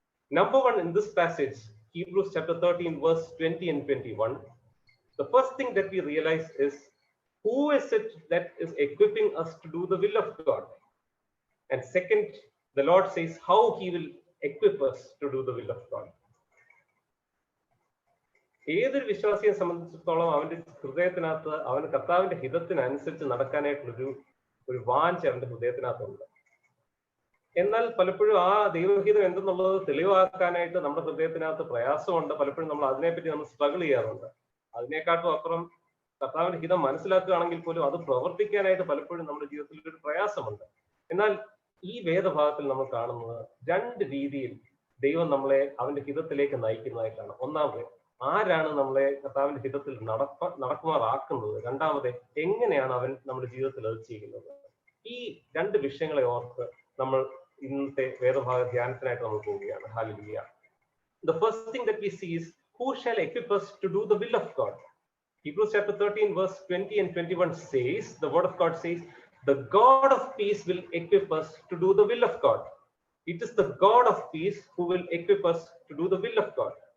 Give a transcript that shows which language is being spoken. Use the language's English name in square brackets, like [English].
[English] Number one, in this passage, Hebrews chapter 13, verse 20 and 21, the first thing that we realize is, who is it that is equipping us to do the will of God? And second, the Lord says how he will equip us to do the will of God. [Malayalam] ഏതൊരു വിശ്വാസിയെ സംബന്ധിച്ചിടത്തോളം അവന്റെ ഹൃദയത്തിനകത്ത് അവന് കർത്താവിന്റെ ഹിതത്തിനനുസരിച്ച് നടക്കാനായിട്ടുള്ളൊരു വാഞ്ച അവന്റെ ഹൃദയത്തിനകത്തുണ്ട്. എന്നാൽ പലപ്പോഴും ആ ദൈവഹിതം എന്തെന്നുള്ളത് തെളിവാക്കാനായിട്ട് നമ്മുടെ ഹൃദയത്തിനകത്ത് പ്രയാസമുണ്ട്. പലപ്പോഴും നമ്മൾ അതിനെപ്പറ്റി നമ്മൾ സ്ട്രഗിൾ ചെയ്യാറുണ്ട്. അതിനേക്കാട്ടും അപ്പുറം കർത്താവിന്റെ ഹിതം മനസ്സിലാക്കുകയാണെങ്കിൽ പോലും അത് പ്രവർത്തിക്കാനായിട്ട് പലപ്പോഴും നമ്മുടെ ജീവിതത്തിൽ ഒരു പ്രയാസമുണ്ട്. എന്നാൽ ഈ വേദഭാഗത്തിൽ നമ്മൾ കാണുന്നത് രണ്ട് രീതിയിൽ ദൈവം നമ്മളെ അവന്റെ ഹിതത്തിലേക്ക് നയിക്കുന്നതായിട്ടാണ്. ഒന്നാമത്, ആരാണ് നമ്മളെ കർത്താവിന്റെ ഹിതത്തിൽ നടക്കുമാറാക്കുന്നത്? രണ്ടാമത്, എങ്ങനെയാണ് അവൻ നമ്മുടെ ജീവിതത്തിൽ അത് ചെയ്യുന്നത്? ഈ രണ്ട് വിഷയങ്ങളെ ഓർത്ത് നമ്മൾ ഇന്നത്തെ വേദഭാഗ ധ്യാനത്തിനായിട്ട് നമ്മൾ പോവുകയാണ്. Hallelujah. [English] The first thing that we see is, who shall equip us to do the will of God? Hebrews chapter 13 verse 20 and 21 says, the word of God says, the God of peace will equip us to do the will of God. It is the God of peace who will equip us to do the will of God.